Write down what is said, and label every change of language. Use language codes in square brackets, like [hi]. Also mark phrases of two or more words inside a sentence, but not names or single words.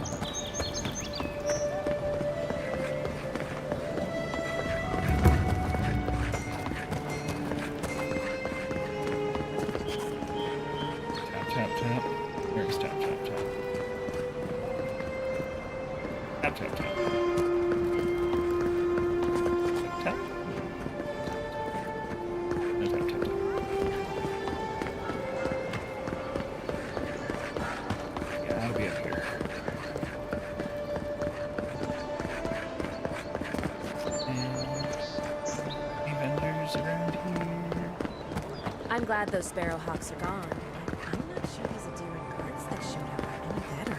[en] Tap, tap. There's tap, tap, tap. Tap, tap, tap. Tap. No, tap, tap, tap. Yeah, I'll be up here. And any vendors around here? I'm glad those sparrowhawks are gone. I'm not sure these endearing cards that showed up are any better.